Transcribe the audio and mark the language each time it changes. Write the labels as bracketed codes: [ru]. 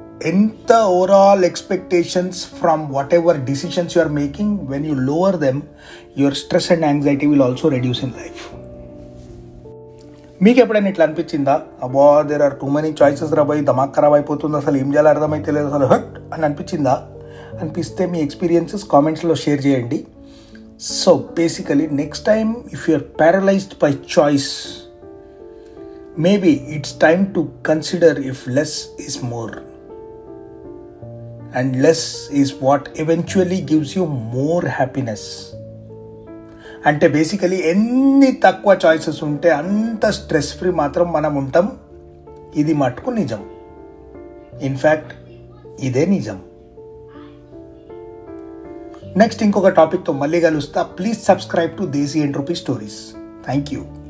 [en] ఎంత overall expectations from whatever decisions you are making, when you lower them, your stress and anxiety will also reduce in life. [te] మీకు ఎప్పుడైనా ఇట్లా అనిపించిందా? అబ్బా [en] there are too many choices [te] రాబోయి దమాక్ ఖరాబ్ అయిపోతుంది, అసలు ఏం చేయాలో అర్థమైతే లేదు, అసలు హట్ అని అనిపించిందా? అనిపిస్తే మీ ఎక్స్పీరియన్సెస్ కామెంట్స్లో షేర్ చేయండి. [en] So basically, next time if you are paralyzed by choice, maybe it's time to consider if less is more, and less is what eventually gives you more happiness. [te] అంటే basically ఎన్ని తక్కువ choices ఉంటే అంత stress free మాత్రం మనం ఉంటాం. ఇది మటుకు నిజం. ఇన్ఫ్యాక్ట్ ఇదే నిజం. నెక్స్ట్ ఇంకొక టాపిక్తో మళ్ళీ కలుస్తా. [en] Please subscribe to Desi Entropy Stories. Thank you.